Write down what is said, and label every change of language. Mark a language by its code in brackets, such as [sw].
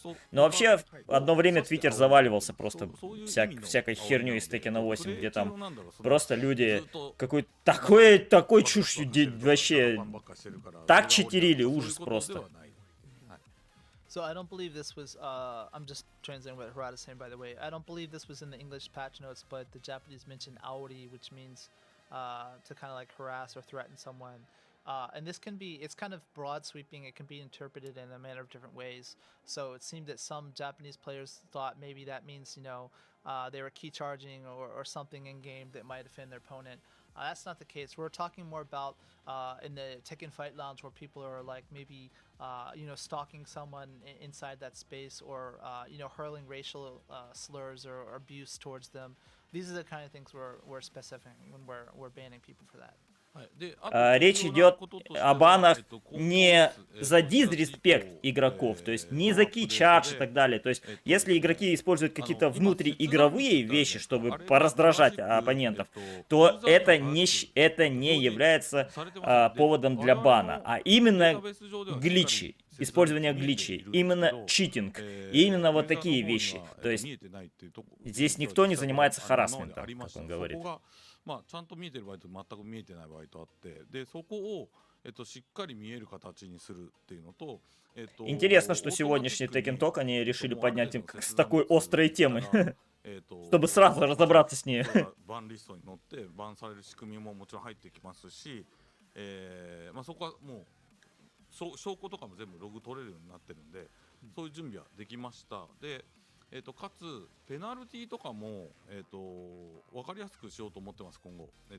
[ru] Но вообще, одно время Твиттер заваливался просто всякой херней из Tekken 8, где там просто люди такой чушью вообще так читерили, ужас просто. [en] So I don't believe this was, I'm just translating what Harada's saying, by the way. I don't believe this was in the English patch notes, but the Japanese mentioned aori, which means to kind of like harass or threaten someone. And this can be, it's kind of broad sweeping. It can be interpreted in a manner of different ways. So it seemed that some Japanese players thought maybe that means, you know, they were key charging or something in game that might offend their opponent. That's not the case. We're talking more about in the Tekken Fight Lounge where people are like maybe you know, stalking someone inside that space or you know, hurling racial slurs or abuse towards them. These are the kind of things we're specifying when we're banning people for that. [ru] Речь идет о банах не за дизреспект игроков, то есть не за кей-чардж и так далее. То есть если игроки используют какие-то внутриигровые вещи, чтобы пораздражать оппонентов, то это не является поводом для бана, а именно гличи, использование гличей, именно читинг, именно вот такие вещи. То есть здесь никто не занимается харассментом, как он говорит. [ja] まあちゃんと見えてる場合と全く見えてない場合とあって、でそこをしっかり見える形にするっていうのと、 [ru] Интересно, что сегодняшний Tekken Talk они решили поднять с такой острой темы, чтобы сразу разобраться с ней. [ja] バンリストに乗ってバンされる仕組みももちろん入ってきますし、まあそこはもう証拠とかも全部ログ取れるようになってるんで、そういう準備はできました。でかつペナルティとかも、分かりやすくしようと思ってます今後。